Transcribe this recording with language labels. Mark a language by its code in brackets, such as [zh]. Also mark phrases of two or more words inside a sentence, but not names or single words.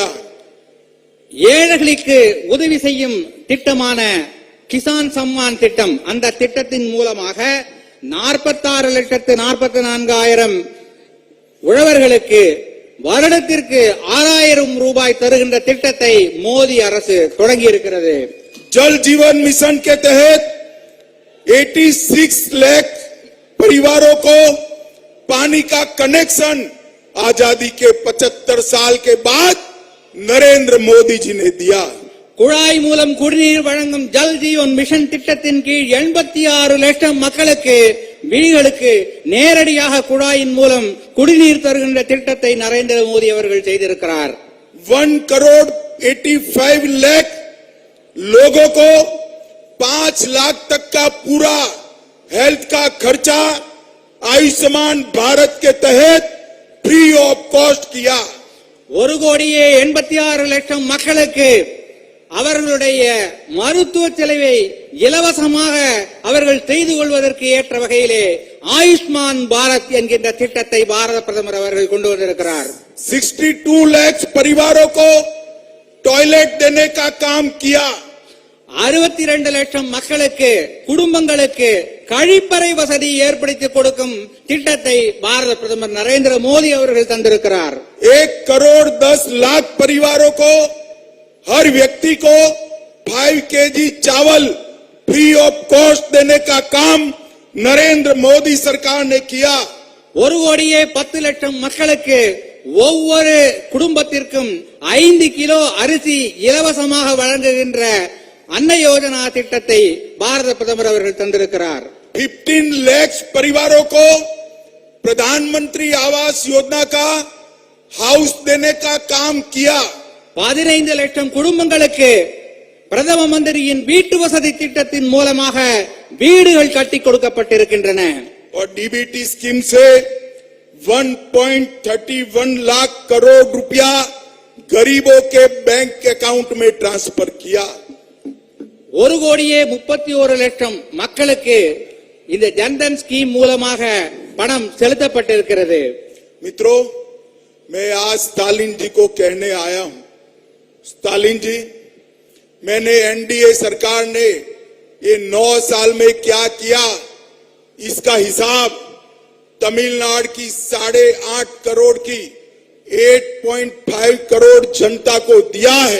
[ta] ஏழைகளுக்கு உதவி செய்யும் திட்டமான கிசான் சம்மான் திட்டம், அந்த திட்டத்தின் மூலமாக 46,44,000 உழவர்களுக்கு வருடத்திற்கு 6,000 ரூபாய் தருகின்ற திட்டத்தை மோடி அரசு தொடங்கி இருக்கிறது. [hi] जल जीवन मिशन के तहत 86 लाख परिवारों को पानी का कनेक्शन आजादी के 75 साल के बाद नरेंद्र मोदी जी ने दिया। [ta] குழாய் மூலம் குடிநீர் வழங்கும் ஜல் ஜீவன் மிஷன் திட்டத்தின் கீழ் 86 லட்சம் மக்களுக்கு வீடுகளுக்கு நேரடியாக குழாயின் மூலம் குடிநீர் தருகின்ற திட்டத்தை நரேந்திர மோடி அவர்கள் செய்திருக்கிறார். [hi] 1,85 लाख लोगों को 5 लाख तक का पूरा हेल्थ का खर्चा आयुष्मान भारत के तहत [en] free of cost [hi] किया। [ta] 1,86 லட்சம் மக்களுக்கு அவர்களுடைய மருத்துவ செலவை இலவசமாக அவர்கள் செய்து கொள்வதற்கு ஏற்ற வகையிலே ஆயுஷ்மான் பாரத் என்கின்ற திட்டத்தை பாரத பிரதமர் அவர்கள் கொண்டு வந்திருக்கிறார். [hi] 62 लाख परिवारों को टॉयलेट देने का काम किया। [ta] 62 லட்சம் மக்களுக்கு குடும்பங்களுக்கு கழிப்பறை வசதி ஏற்படுத்தி கொடுக்கும் திட்டத்தை பாரத பிரதமர் நரேந்திர மோடி அவர்கள் தந்திருக்கிறார். [hi] 1,10,00,000 परिवारों को हर व्यक्ति को 5 kg चावल [en] free of cost [hi] देने का काम नरेंद्र मोदी सरकार ने किया। [ta] 1,10 லட்சம் மக்களுக்கு ஒவ்வொரு குடும்பத்திற்கும் 5 கிலோ அரிசி இலவசமாக வழங்குகின்ற அன்ன யோஜனா திட்டத்தை பாரத பிரதமர் அவர்கள் தந்திருக்கிறார். [hi] 15 लाख परिवारों को प्रधानमंत्री आवास योजना का हाउस देने का काम किया. [ta] 15 லட்சம் குடும்பங்களுக்கு பிரதம மந்திரியின் வீட்டு வசதி திட்டத்தின் மூலமாக வீடுகள் கட்டி கொடுக்கப்பட்டிருக்கின்றன. [hi] और [en] DBT scheme [hi] से 1.31 लाख करोड़ रुपया गरीबों के [en] bank account [hi] में ट्रांसफर किया. [ta] 1,31,00,000 மக்களுக்கு இந்த ஜன்தன் ஸ்கீம் மூலமாக பணம் செலுத்தப்பட்டிருக்கிறது. [hi] मित्रों, मैं आज स्टालिन जी को कहने आया हूं. स्टालिन जी, मैंने एनडीए सरकार ने ये 9 साल में क्या किया, इसका हिसाब तमिलनाडु की 8.5 करोड़ की 8.5 करोड़ जनता को दिया है.